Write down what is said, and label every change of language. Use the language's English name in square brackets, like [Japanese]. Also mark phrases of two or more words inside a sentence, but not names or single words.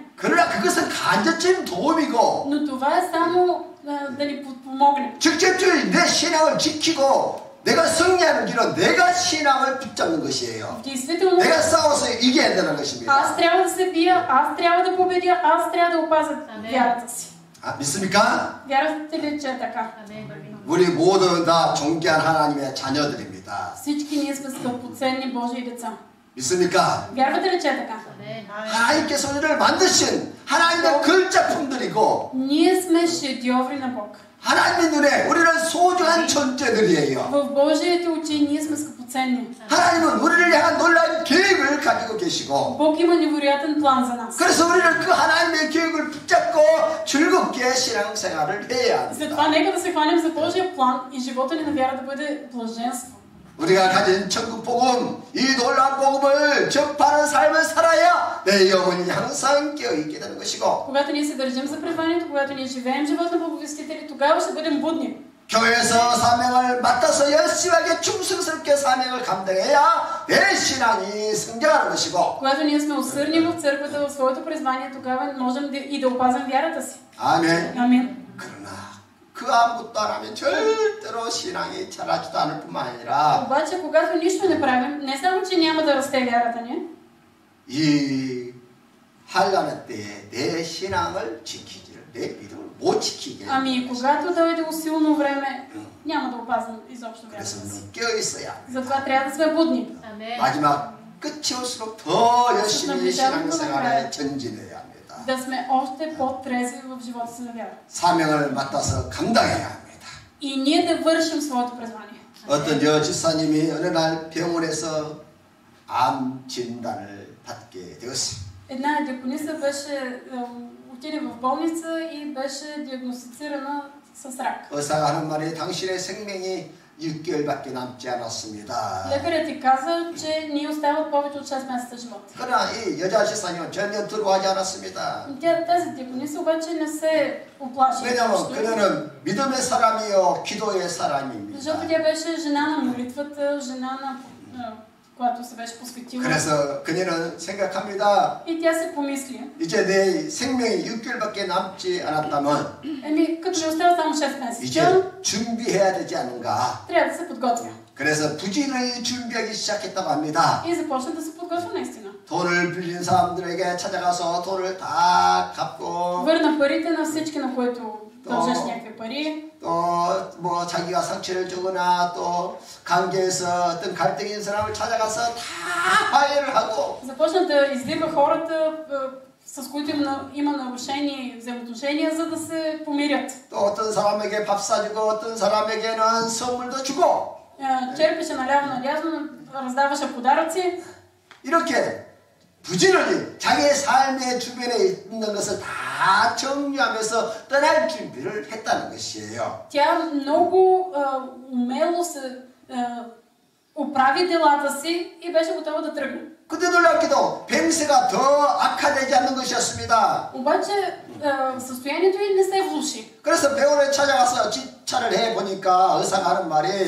[Korean] 그러나 그것은 간접적인 도움이고 [Bulgarian] Но това е само да ни подпомогне. [Korean] 직접적으로 내 신앙을 지키고 내가 승리하는 길은 내가 신앙을 붙잡는 것이에요. [Bulgarian] В действителност, [Korean] 내가 싸워서 이겨야 되는 것입니다. [Bulgarian] аз трябва да се бия, аз трябва да победя, аз трябва да опазя вярата си. [Korean] 아, 믿습니까? [Bulgarian] Вярвате ли, че е така? [Korean] 우리 모두 다 존귀한 하나님의 자녀들입니다. [Bulgarian] Всички ние сме скъпоценни Божии деца. [Korean] 믿습니까? [Bulgarian] Вярвате ли, че е така? [Korean] 하나님께서 우리를 만드신 하나님의 글자품들이고 [Bulgarian] Ние сме шедьоври на Бог. [Korean] 하나님의 눈에 우리는 소중한 존재들이에요. [Bulgarian] В Божиите очи ние сме скъпоценни. [Korean] 하나님은 우리를 향한 놀라운 계획을 가지고 계시고 [Bulgarian] Бог има невероятен план за нас. [Korean] 그래서 우리는 그 하나님의 계획을 붙잡고 즐겁게 신앙생활을 해야 [Bulgarian] Затова [Korean] 합니다. [Bulgarian] нека да се хванем за Божия план и живота ни на вяра да бъде блаженство. [Korean] 우리가 가진 천국 복음, 이 놀라운 복음을 접하는 삶을 살아야 내 영혼이 항상 깨어있게 되는 것이고 [Bulgarian] Когато ние се държим за призванието, когато ние живеем живот на благовестители, тогава ще бъдем будни. [Korean] 교회에서 사명을 맡아서 열심하게 충성스럽게 사명을 감당해야 내 신앙이 성장하는 것이고 [Bulgarian] Когато ние сме усърдни в църквата, в своето призвание, тогава можем и да опазим вярата си. [Korean] 아멘. [Bulgarian] Амин. [Korean] 그러나 그 아무것도 안 하면 절대로 신앙이 자라지도 않을 뿐만 아니라 [Bulgarian] Обаче, когато нищо не правим, не само, че няма да расте вярата ни, [Korean] 이 한란의 때에 내 신앙을 지키지를 내 믿음을 못 지키게 [Bulgarian] ами когато дойде усилно време, няма да опазвам изобщо вярата [Korean] 그래서 [Bulgarian] си. [Korean] 우리는 깨어있어야 [Bulgarian] Затова трябва да сме будни. [Korean] 마지막 끝이 올수록 더 열심히 신앙생활에 전진해야 합니다. [Bulgarian] Да сме още по-трезви в живота си на вяра. [Korean] 사명을 맡아서 감당해야 합니다. [Bulgarian] И ние да вършим своето призвание. [Korean] 어떤 여집사님이 어느 날 병원에서 암 진단을 받게 되었어요. [Bulgarian] Една диакониса беше отиде в болница и беше диагностицирана с рак. [Korean] 의사가 하는 말이 당신의 생명이 6개월밖에 남지 않았습니다. [Bulgarian] Лекарят ти каза, че ни остават повече от 6 месеца живот. [Korean] 그러나 이 여자 집사님은 전혀 두려워하지 않았습니다. [Bulgarian] Тази диакониса обаче не се оплаши. [Korean] 왜냐하면 그녀는 믿음의 사람이요 기도의 사람입니다. [Bulgarian] Защото тя беше жена на молитвата, жена на която се беше посветила. [Korean] 그래서 그녀는 생각합니다. [Bulgarian] И тя се помисли. [Korean] 이제 내 생명이 6개월밖에 남지 않았다면 [Bulgarian] Като ми остава само 6 [Korean] 이제 [Bulgarian] месеца, [Korean] 준비해야 되지 않은가. [Bulgarian] трябва да се подготвя. [Korean] 그래서 부지런히 준비하기 시작했다고 합니다. [Bulgarian] И започна да се подготвя наистина. [Korean] 돈을 빌린 사람들에게 찾아가서 돈을 다 갚고 [Bulgarian] Върна парите на всички, на които дължеш някакви пари. [Korean] 또 뭐 자기가 상처를 주거나 또 관계에서 어떤 갈등이 있는 사람을 찾아가서 다 화해를 하고 [Bulgarian] Започна да издирва хората, с които има нарушени взаимоотношения, за да се помирят. [Korean] 또 어떤 사람에게 밥 사주고 어떤 사람에게는 선물도 주고 [Bulgarian] Черпеше наляво надясно, раздаваше подаръци. [Korean] 이렇게 부지런히 자기의 삶의 주변에 있는 것을 다 정리하면서 떠날 준비를 했다는 것이에요. [Bulgarian] Тя много умело се оправи делата си и беше готова да тръгне. [Korean] 근데 놀랍게도 뱅세가 더 악화되지 않는 것이었습니다. [Bulgarian] Обаче състоянието ѝ не се влоши. [Korean] 그래서 병원에 찾아가서 집차를 해보니까 의사가 하는 말이